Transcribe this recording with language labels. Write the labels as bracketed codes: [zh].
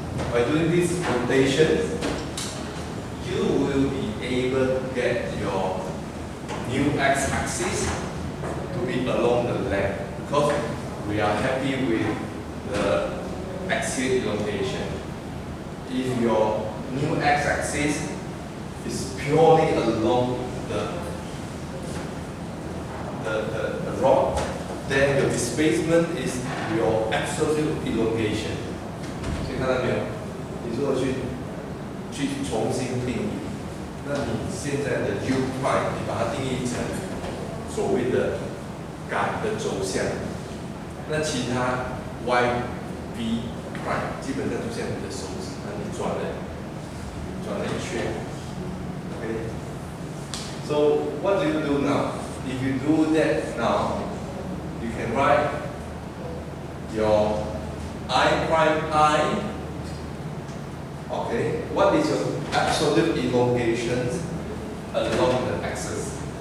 [en] by doing this rotation, you will be able to get your new x-axis to be along the length, because we are happy with the axial elongation. If your new x-axis is purely along the rod, then your displacement is your absolute elongation. [zh] 所以看到没有？你如果去重新定义，那你现在的 u prime 你把它定义成所谓的杆的轴向，那其他 y v prime 基本上就像你的手指，那你转了一圈。 [en] Okay. So what do you do now? If you do that now, you can write your I prime I. Okay, what is your absolute elongation along the axis?